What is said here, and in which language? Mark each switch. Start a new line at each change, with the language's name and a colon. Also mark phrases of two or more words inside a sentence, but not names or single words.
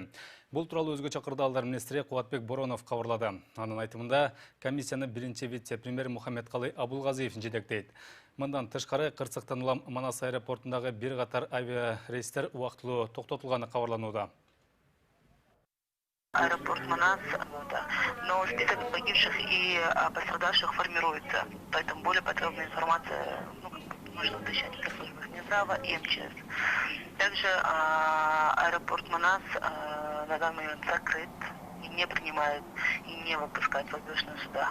Kyrgyz: Бул тууралуу өзгөчө кырдаалдар министри Кубатбек Боронов кабарлады. Анын айтымында, комиссияны биринчи вице-премьер Мухаммедкалый Абулгазиев жетектейт. Мындан тышкары, кырсыктан улам Манас аэропортундагы бир катар авиарейстер убактылуу токтотулганы кабарланууда.
Russian: Аэропорт Манас, но список погибших и пострадавших формируется, поэтому более подробная информация нужно уточнять в службах Минздрава и МЧС. Также аэропорт Манас на данный момент закрыт и не принимает и не выпускает воздушные суда.